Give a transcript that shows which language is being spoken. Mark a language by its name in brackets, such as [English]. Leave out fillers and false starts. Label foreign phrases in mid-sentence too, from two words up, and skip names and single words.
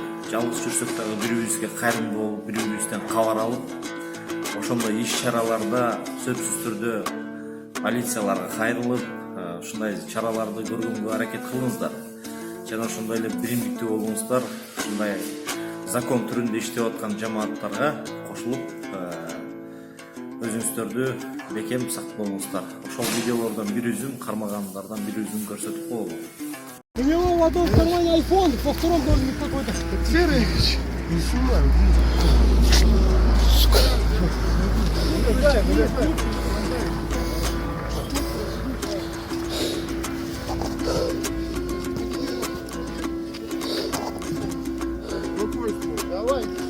[Kyrgyz] Жалгыз жүрсөк дагы бири-бирибизге кайрымдуу болуп, бири-бирибизден кабар алып, ошондой иш-чараларда сөзсүз түрдө полицияларга кайрылып, ушундай чараларды көргөнгө аракет кылыңыздар. Жана ошондой эле биримдиктүү болуңуздар, ушундай закон түрүндө иштеп аткан жамааттарга кошулуп, өзүңүздөрдү бекем сактоңуздар. Ошол видеолордон бир үзүн, кармагандардан бир үзүн көрсөтүп коелу. [Russian] У него в одном кармане айфон, во втором должен быть какой-то серый. Не снимай. Давай.